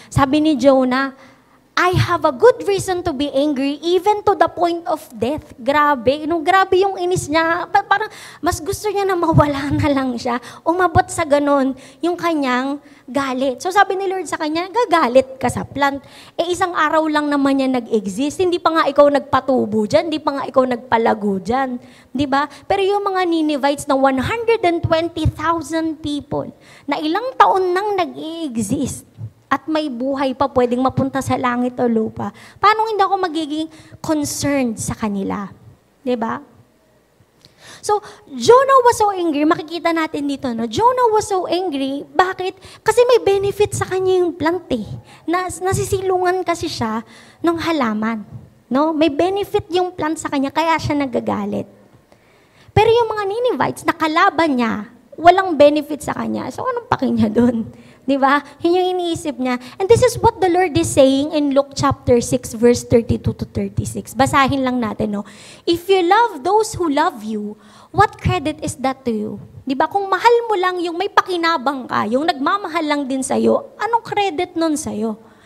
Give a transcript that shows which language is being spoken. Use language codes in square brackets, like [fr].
[tl] Sabi ni [en] Jonah, I have a good reason to be angry even to the point of death. [tl] Grabe. Grabe yung inis niya. Parang mas gusto niya na mawala na lang siya. Umabot sa ganon yung kanyang galit. So sabi ni Lord sa kanya, gagalit ka sa plant. Isang araw lang naman niya nag-exist. Hindi pa nga ikaw nagpatubo dyan. Hindi pa nga ikaw nagpalago dyan. Diba? Pero yung mga Ninevites na 120,000 people na ilang taon nang nag-i-exist, at may buhay pa pwedeng mapunta sa langit o lupa, paano hindi ako magiging concerned sa kanila? [en] Diba? So, Jonah was so angry. [tl] Makikita natin dito, no? [en] Jonah was so angry. [tl] Bakit? Kasi may benefit sa kanya yung plant nasisilungan kasi siya ng halaman. No? May benefit yung plant sa kanya, kaya siya nagagalit. Pero yung mga Ninevites, nakalaban niya, walang benefit sa kanya. So, anong paki niya dun? Diba? Yun yung iniisip niya. [en] And this is what the Lord is saying in Luke chapter 6, verse 32 to 36. [tl] Basahin lang natin, [en] no? If you love those who love you, what credit is that to you? Diba? [tl] Kung mahal mo lang yung may pakinabang ka, yung nagmamahal lang din sa'yo, anong credit nun sa'yo?